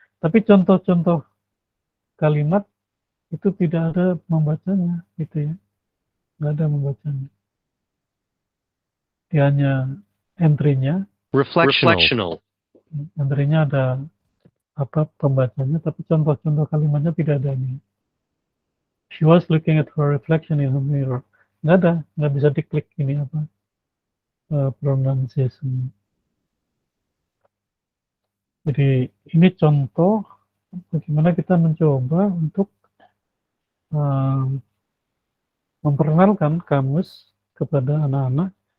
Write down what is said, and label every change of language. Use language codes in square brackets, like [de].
[id] Tapi contoh-contoh kalimat itu tidak ada membacanya, gitu ya. Nggak ada membacanya. Dia hanya entry-nya. [en] Reflectional. [id] Entry-nya ada pembacanya, tapi contoh-contoh kalimatnya tidak ada ini. [en] She was looking at her reflection in the mirror. [id] Nggak bisa diklik ini pronunciation. Jadi ini contoh bagaimana kita mencoba untuk memperkenalkan kamus kepada anak-anak.